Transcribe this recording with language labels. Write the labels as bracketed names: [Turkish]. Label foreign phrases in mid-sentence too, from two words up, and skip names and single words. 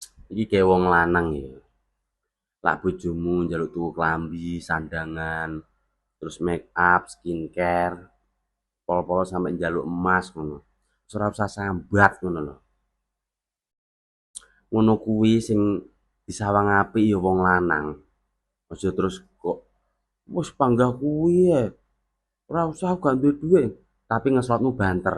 [Javanese] Iki gawe wong lanang ya. Lak bojomu njaluk tuku klambi, sandangan, terus [English] make up, skincare, [Javanese] pol-polo sampe njaluk emas ngono. Ora usah sambat ngono lho. Ngono kuwi sing disawang apik ya wong lanang. Aja terus kok wis panggah kuwi ya. Ora usah aku gak duwe duit, tapi ngeslotmu banter.